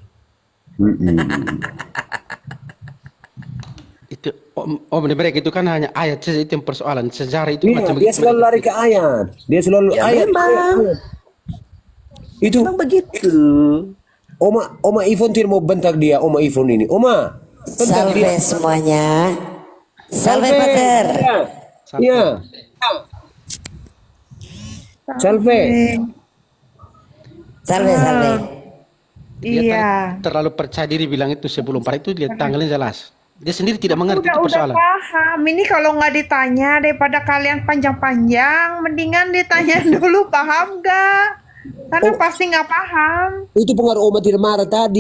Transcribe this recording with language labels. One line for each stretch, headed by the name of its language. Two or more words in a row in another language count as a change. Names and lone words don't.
Indonesian: Itu mereka itu kan hanya ayat saja, itu yang persoalan. Sejarah itu Iya, macam dia selalu lari ke ayat. Dia selalu Ya, ayat. memang. Itu Memang begitu. Oma Ivon tidak mau bentak dia, Oma Ivon ini. Oma, bentak Salve dia. semuanya.
Latin: Salve Pater.
Indonesian: Iya. Salve.
Latin: Salve, salve.
Indonesian: Dia Iya. terlalu percaya diri bilang itu sebelum pada itu lihat tanggalnya jelas. Dia sendiri tidak mengerti itu Udah persoalan. paham. Ini kalau nggak ditanya daripada kalian panjang-panjang, mendingan ditanya dulu paham gak? Karena pasti nggak paham. Itu pengaruh Oma tidak marah tadi.